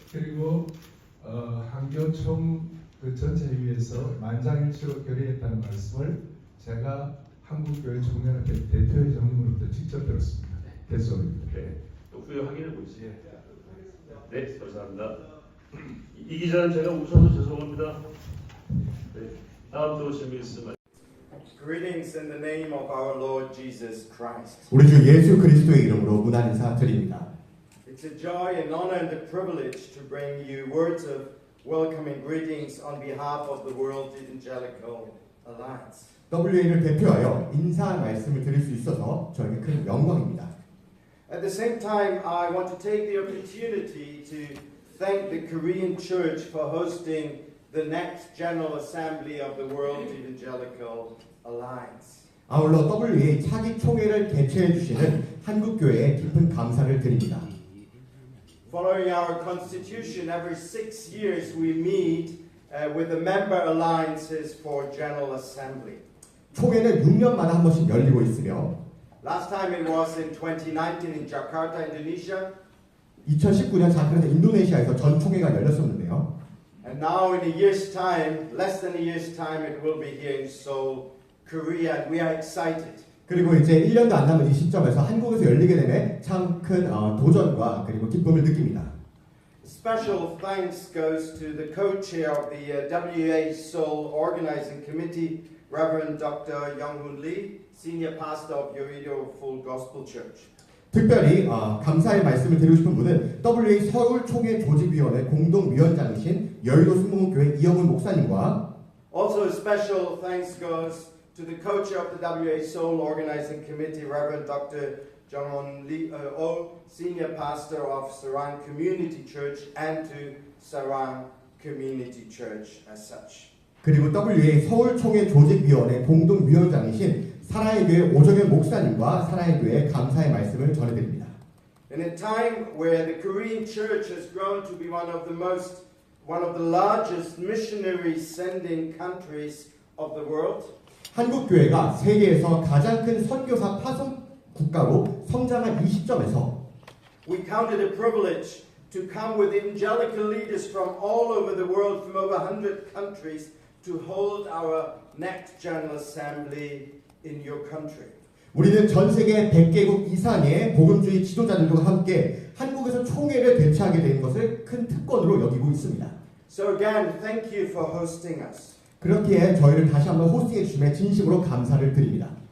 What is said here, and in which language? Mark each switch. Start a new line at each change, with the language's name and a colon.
Korean: 그리고 한교총 그 전체 회의에서 만장일치로 결의했다는 말씀을 제가 한국교회 총연합회 대표회장님으로부터 직접 들었습니다. 대소입니다. 네, 또 후에 확인해 보시죠. 네, 감사합니다. 이 기자는 제가 우선은 죄송합니다. 네, 다음 또 질문 있으면.
English: Greetings in the name of our Lord Jesus Christ.
Korean: 우리 주 예수 그리스도의 이름으로 문안 인사 드립니다.
English: It's a joy and honor and a privilege to bring you words of welcoming greetings on behalf of the World Evangelical Alliance.
Korean: WA를 대표하여 인사 말씀을 드릴 수 있어서 저에게 큰 영광입니다.
English: At the same time, I want to take the opportunity to thank the Korean Church for hosting the next General Assembly of the World Evangelical Alliance.
Korean: 아울러 WA 차기 총회를 개최해 주시는 한국 교회에 깊은 감사를 드립니다.
English: Following our constitution, every 6 years we meet with the member alliances for General Assembly.
Korean: 총회는 6년마다 한 번씩 열리고 있으며
English: Last time it was in 2019 in Jakarta, Indonesia.
Korean: 2019년 자카르타 인도네시아에서 전 총회가 열렸었는데요.
English: And now in a year's time, less than a year's time, it will be here in Seoul, Korea, and we are excited.
Korean: 그리고 이제 1년도 안 남은 이 시점에서 한국에서 열리게 되면 참 큰 도전과 그리고 기쁨을 느낍니다.
English: Special thanks goes to the co-chair of the WA Seoul Organizing Committee, Reverend Dr. Young-hoon Lee, Senior Pastor of Yoido Full Gospel Church.
Korean: 특별히 감사의 말씀을 드리고 싶은 분은 WA 서울 총회 조직위원회 공동위원장이신 여의도 순복음교회 이영훈 목사님과
English: Also a special thanks goes to the co-chair of the WA Seoul Organizing Committee, Reverend Dr. Jong-hoon Lee, Senior Pastor of Sarang Community Church, and to Sarang Community Church as such.
Korean: 그리고 WA 서울 총회 조직위원회 공동위원장이신 사랑의 교회 오정현 목사님과 사랑의 교회에 감사의 말씀을 전해드립니다.
English: In a time where the Korean Church has grown to be one of the largest missionary sending countries of the world,
Korean: 한국 교회가 세계에서 가장 큰 선교사 파송 국가로 성장한 이 시점에서
English: we count it a privilege to come with evangelical leaders from all over the world, from over 100 countries, to hold our next General Assembly in your country.
Korean: 우리는 전 세계 100개국 이상의 복음주의 지도자들과 함께 한국에서 총회를 개최하게 된 것을 큰 특권으로 여기고 있습니다.
English: So again, thank you for hosting us.
Korean: 그렇기에 저희를 다시 한번 호스팅해 주심에 진심으로 감사를 드립니다.